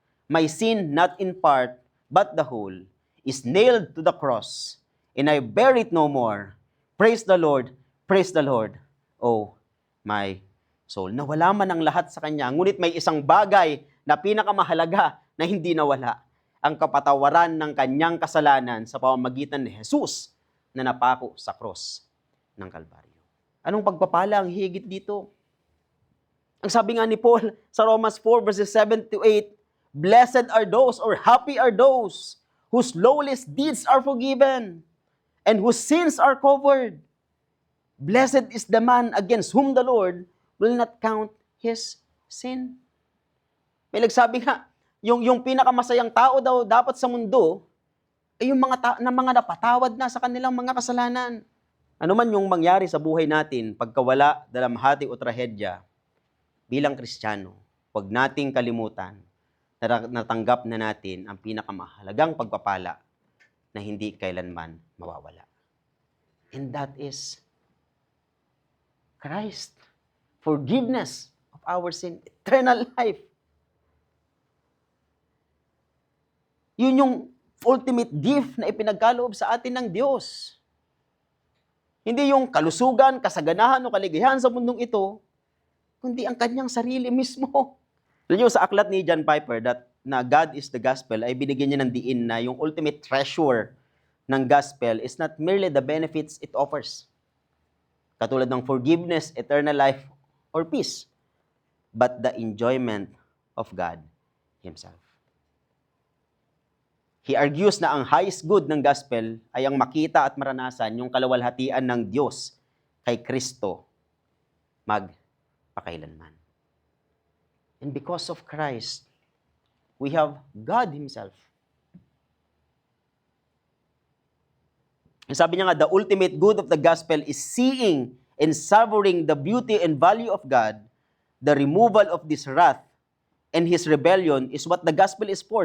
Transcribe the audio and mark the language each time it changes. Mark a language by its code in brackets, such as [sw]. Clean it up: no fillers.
[en] My sin, not in part, but the whole, is nailed to the cross, and I bear it no more. Praise the Lord, oh, my soul. [tl] Nawala man ang lahat sa kanya, ngunit may isang bagay na pinakamahalaga na hindi nawala, ang kapatawaran ng kanyang kasalanan sa pamamagitan ni Jesus na napako sa cross ng Kalbaryo. Anong pagpapala ang higit dito? Ang sabi nga ni Paul sa [en] Romans 4 verses 7 to 8, blessed are those or happy are those whose lowest deeds are forgiven and whose sins are covered. Blessed is the man against whom the Lord will not count his sin. [tl] May nagsabi nga, yung pinakamasayang tao daw dapat sa mundo ay yung mga napatawad na sa kanilang mga kasalanan. Ano man yung mangyari sa buhay natin, pagkawala, dalamhati o trahedya, bilang Kristiyano, huwag nating kalimutan na natanggap na natin ang pinakamahalagang pagpapala na hindi kailanman mawawala. [en] And that is Christ. Forgiveness of our sin, eternal life. [tl] Yun yung [en] ultimate gift [tl] na ipinagkaloob sa atin ng Diyos. Hindi yung kalusugan, kasaganahan o kaligayahan sa mundong ito, kundi ang kanyang sarili mismo. Alam niyo, sa aklat ni John Piper na [en] God is the Gospel, [tl] ay binigyan niya ng diin na yung [en] ultimate treasure ng Gospel is not merely the benefits it offers, [tl] katulad ng [en] forgiveness, eternal life, or peace, but the enjoyment of God Himself. He argues [tl] na ang highest good ng gospel ay ang makita at maranasan yung kalawalhatian ng Diyos kay Kristo magpakailanman. [en] And because of Christ, we have God Himself. And [tl] sabi niya nga, [en] the ultimate good of the gospel is seeing and savoring the beauty and value of God, the removal of this wrath and His rebellion is what the gospel is for.